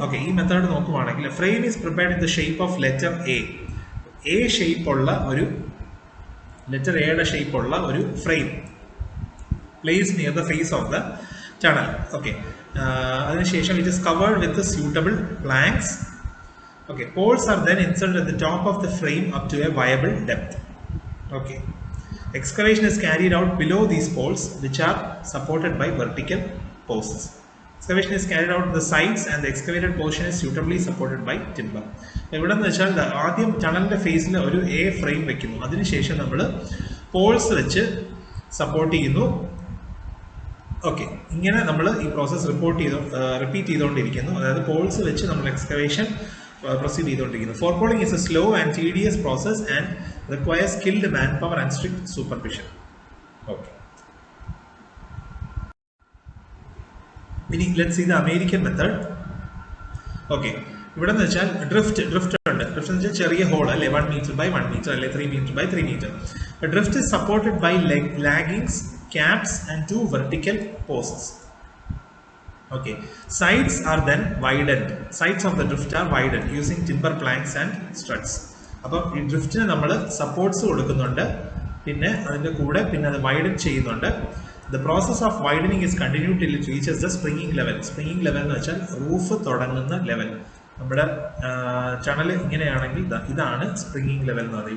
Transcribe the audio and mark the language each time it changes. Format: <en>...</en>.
<en>okay,</en> <ml>ഈ method നോക്കുവാണെങ്കിൽ</ml> <en>frame is prepared in the shape of letter A shape</en> <ml>ഉള്ള ഒരു ലെറ്റർ എയുടെ ഷേപ്പ് ഉള്ള ഒരു</ml> <en>Frame place near the face of the tunnel. Okay, അതിനുശേഷം it is covered with suitable planks. Okay, poles are then inserted at the top of the frame up to a viable depth. Okay, excavation is carried out below these poles, which are supported by vertical posts. Excavation is carried out on the sides and the excavated portion is suitably supported by timber.</en> <ml>ഇവിടെ എന്ന് വെച്ചാൽ ആദ്യം ടണലിന്റെ ഫേസിൽ ഒരു A frame വെക്കുന്നു. അതിനുശേഷം നമ്മൾ Paul's വെച്ച് സപ്പോർട്ട് ചെയ്യുന്നു. ഓക്കെ, ഇങ്ങനെ നമ്മൾ ഈ പ്രോസസ് റിപ്പീറ്റ് ചെയ്തുകൊണ്ടിരിക്കുന്നു. അതായത് പോൾസ് വെച്ച് നമ്മൾ എക്സ്കവേഷൻ proceed ചെയ്തുകൊണ്ടിരിക്കുന്നു.</ml> <en>Forepoling is a slow and tedious process and requires skilled manpower and strict supervision. Okay. ഇനി let's see the American method. Okay,</en> <ml>ഇവിടെ എന്ന് വെച്ചാൽ ഡ്രിഫ്റ്റ് ഉണ്ട്. ഡ്രിഫ്റ്റ് എന്ന് വെച്ചാൽ ചെറിയ ഹോൾ അല്ലെ, 1 meter by 1 meter അല്ലെ 3 meter by 3 meter.</ml> <en>Drift is supported by laggings, caps and 2 vertical posts. Okay, sides are then widened. Sides of the drift are widened using timber planks and struts.</en> <ml>അപ്പോൾ ഈ ഡ്രിഫ്റ്റിന് നമ്മൾ supports കൊടുക്കുന്നുണ്ട്, പിന്നെ അതിൻ്റെ കൂടെ പിന്നെ അത് വൈഡൻ ചെയ്യുന്നുണ്ട്.</ml> <en>The process of widening is continue till it reaches the springing level.</en> <ml>Springing level എന്ന് വെച്ചാൽ റൂഫ് തുടങ്ങുന്ന ലെവൽ. നമ്മുടെ ടണൽ ഇങ്ങനെയാണെങ്കിൽ ഇതാണ് സ്പ്രിംഗിങ് ലെവൽ എന്ന് പറയുന്നത്.</ml>